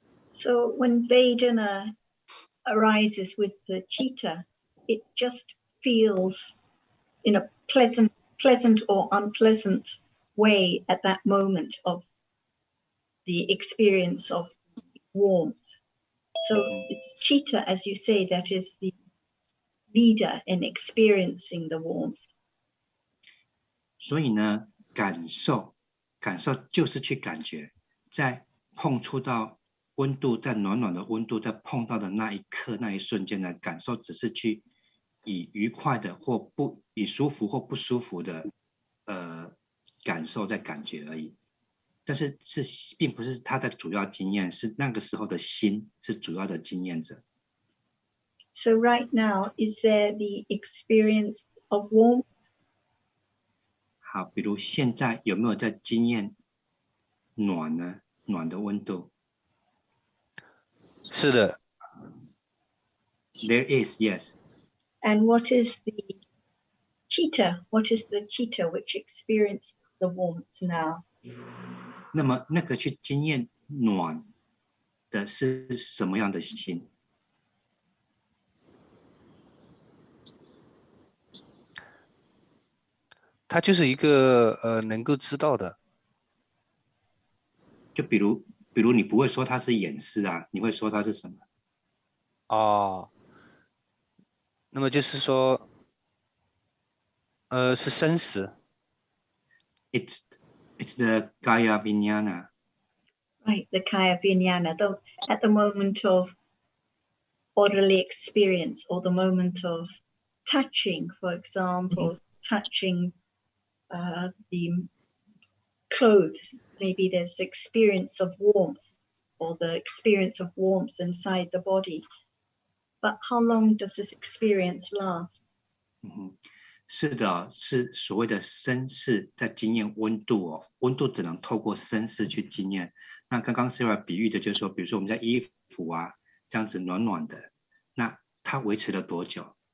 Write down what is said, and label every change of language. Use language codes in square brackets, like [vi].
[en] So when Vedana arises with the chitta, it just feels in a pleasant or unpleasant way at that moment of the experience of warmth. So it's chitta, as you say, that is the leader in experiencing the warmth. [zh] 所以呢，感受就是去感觉，在碰触到温度，在暖暖的温度，在碰到的那一刻、那一瞬间的感受，只是去以愉快的或不以舒服或不舒服的感受在感觉而已。但是并不是他的主要经验，是那个时候的心是主要的经验者。 [en] So right now, is there the experience of warmth? [zh] 好，比如现在有没有在经验暖呢？暖的温度。是的。 [en] There is, yes. And what is the chitta? What is the chitta which experiences the warmth now? [zh] 那么那个去经验暖的是什么样的心？它就是一个能够知道的。就比如你不会说它是眼识啊，你会说它是什么？哦，那么就是说，是生识。 [en] It's It's the Kaya Vijnana. Right, the Kaya Vijnana. At the moment of bodily experience or the moment of touching, for example, touching the clothes, maybe there's the experience of warmth or the experience of warmth inside the body. But how long does this experience last? [zh] 是的，是所谓的身视在经验温度哦，温度只能透过身视去经验。那刚刚 Sarah 比喻的就是说，比如说我们在衣服啊这样子暖暖的，那它维持了多久？